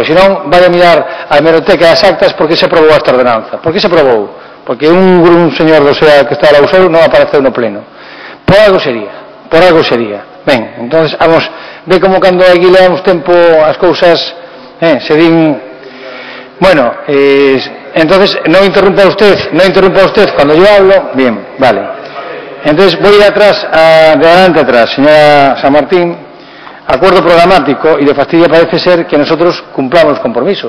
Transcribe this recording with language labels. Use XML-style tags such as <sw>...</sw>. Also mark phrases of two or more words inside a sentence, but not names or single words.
<gl>Se non, vai a mirar a hemeroteca das actas por que se aprobou esta ordenanza. Por que se aprobou? Porque un señor do SEA que está a Lausero non apareceu no pleno. Por algo sería. Ben, entonces, vamos, ve como cando aquí le damos tempo as cousas, se din...</gl> <es>Bueno, entonces, no interrumpa usted cuando yo hablo. Bien, vale. Entonces, voy de adelante atrás, señora San Martín. Acuerdo programático, y le fastidia parece ser que nosotros cumplamos los compromisos.</es>